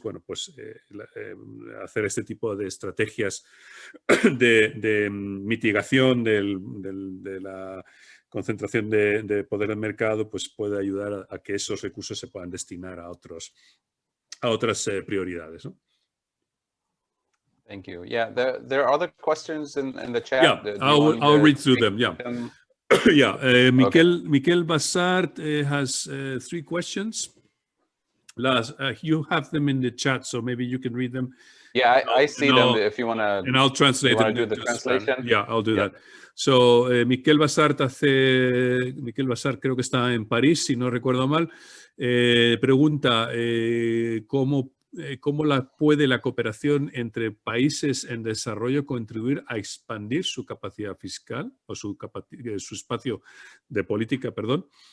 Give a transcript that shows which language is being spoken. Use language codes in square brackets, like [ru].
[es] Bueno, pues hacer este tipo de estrategias de mitigación de la concentración de poder en mercado, pues puede ayudar a que esos recursos se puedan destinar a otras prioridades, ¿no? [en] Thank you. Yeah, there are other questions in the chat. Yeah, I'll read through them. Yeah. Yeah, Miquel Bassart has 3 questions. You have them in the chat, so maybe you can read them. Yeah, I see them if you want to. And I'll translate them. Do the translation? Yeah, I'll do that. [es] So, Miquel Bassart creo que está en París, si no recuerdo mal, pregunta cómo puede la cooperación entre países en desarrollo contribuir a expandir su capacidad fiscal o su espacio de política, perdón.